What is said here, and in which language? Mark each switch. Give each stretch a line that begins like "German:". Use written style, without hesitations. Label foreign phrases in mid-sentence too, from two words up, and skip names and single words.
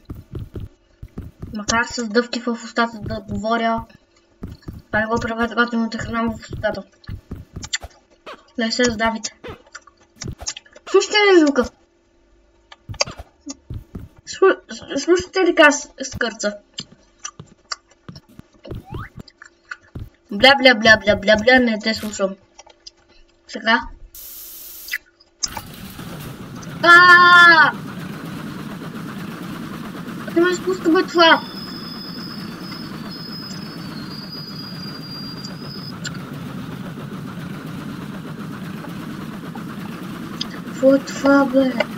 Bulgarian: Макар с дъвки в устата да говоря, това не го правете, когато имате храна в устата. Не се задавите. Слушайте ли звука? Слушайте ли скърца? Бля, бля, бля, бля, бля, бля, не те слушам. Сега. Не ме спуска бе това. Какво е това, бе?